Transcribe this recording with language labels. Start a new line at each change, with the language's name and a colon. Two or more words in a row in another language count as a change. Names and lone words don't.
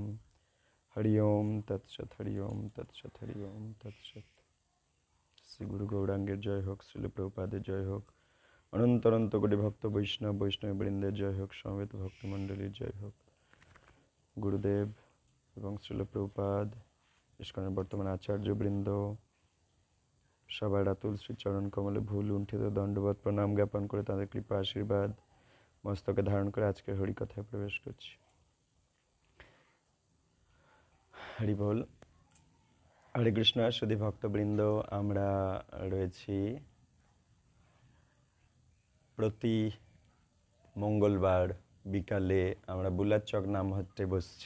Sanskrit: हरि ओम तत्सत, हरि ओम तत्सत, हरि ओम तत्सत।
Bangla: শ্রী গুরু গৌরাঙ্গের জয় হোক, শ্রীল প্রভুপাদের জয় হোক, অনন্ত অনন্ত কোটি ভক্ত বৈষ্ণব বৃন্দের জয় হোক, সমবেত ভক্ত মণ্ডলীর জয় হোক। গুরুদেব এবং শ্রীল প্রভুপাদ इस्कনের বর্তমান আচার্যবৃন্দ সবার আতুল শ্রী চরণ কমলে ভুল লুণ্ঠিত দণ্ডবত প্রণাম জ্ঞাপন করে তাদের কৃপা আশীর্বাদ মস্তকে ধারণ করে আজকের হরিকথায় প্রবেশ করছি। হরি বল। হরে কৃষ্ণ সুধী ভক্তবৃন্দ, আমরা রয়েছি প্রতি মঙ্গলবার বিকালে আমরা বুলাচক নামহট্টে বসছি।